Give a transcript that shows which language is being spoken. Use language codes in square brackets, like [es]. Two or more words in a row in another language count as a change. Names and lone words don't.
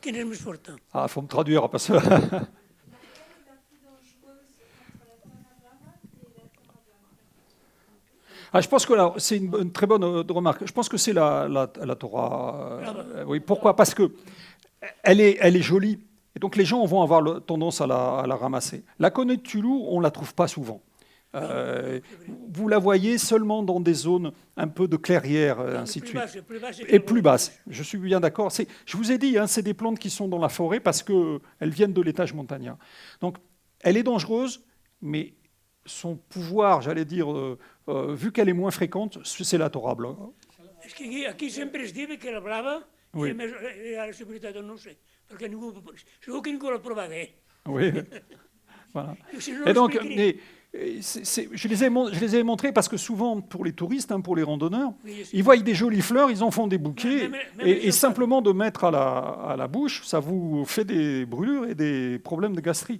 [ca] Quina és més forta? [fr] Ah, il faut me traduire, parce que... Ah, je pense que c'est une très bonne remarque. Je pense que c'est la Torah. Oui, pourquoi? Parce que elle est jolie. Et donc les gens vont avoir tendance à la ramasser. La Conette de Tulou, on ne la trouve pas souvent. Vous la voyez seulement dans des zones un peu de clairière, ainsi de suite. Et plus basse. Je suis bien d'accord. Je vous ai dit, hein, c'est des plantes qui sont dans la forêt parce qu'elles viennent de l'étage montagnard. Donc, elle est dangereuse, mais son pouvoir, j'allais dire, vu qu'elle est moins fréquente, c'est la Torah blanche. [ca] És que aquí sempre es diu que la blava [fr] Oui. [ca] era la seguretat, no ho sé, perquè segur que ningú la provagué. [fr] Oui, voilà. Et donc, je les ai montrés parce que souvent, pour les touristes, hein, pour les randonneurs, ils voient des jolies fleurs, ils en font des bouquets, et simplement de mettre à la bouche, ça vous fait des brûlures et des problèmes de gastrique.